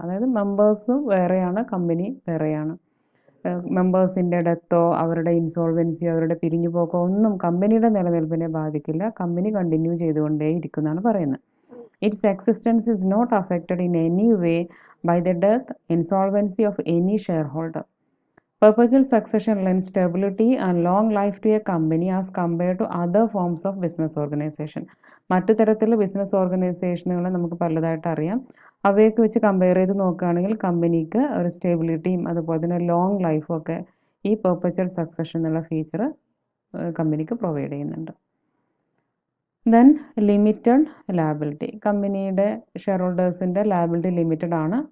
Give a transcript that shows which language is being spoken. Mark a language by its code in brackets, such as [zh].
[ml] അതായത് മെമ്പേഴ്സ് വേറെയാണ്, കമ്പനി വേറെയാണ്. മെമ്പേഴ്സിൻ്റെ ഡെത്തോ അവരുടെ ഇൻസോൾവൻസി, അവരുടെ പിരിഞ്ഞുപോക്കോ ഒന്നും കമ്പനിയുടെ നിലനിൽപ്പിനെ ബാധിക്കില്ല. കമ്പനി കണ്ടിന്യൂ ചെയ്തുകൊണ്ടേ ഇരിക്കുന്നതാണ് പറയുന്നത്. [en] Its existence is not affected in any way by the death, insolvency of any share holder. Perpetual succession lends stability and long life to a company as compared to other forms of business organization. [ml] മറ്റു തരത്തിലുള്ള business ഓർഗനൈസേഷനുകൾ നമുക്ക് പലതായിട്ട് അറിയാം. അവയൊക്കെ വെച്ച് compare ചെയ്ത് നോക്കുകയാണെങ്കിൽ കമ്പനിക്ക് ഒരു സ്റ്റെബിലിറ്റിയും അതുപോലെ തന്നെ ലോങ് ലൈഫും ഒക്കെ ഈ പെർപ്പച്വൽ സക്സഷൻ എന്നുള്ള ഫീച്ചർ കമ്പനിക്ക് പ്രൊവൈഡ് ചെയ്യുന്നുണ്ട്. [en] Then limited liability. [ml] കമ്പനിയുടെ ഷെയർ ഹോൾഡേഴ്സിൻ്റെ ലയബിലിറ്റി ലിമിറ്റഡ് ആണ്.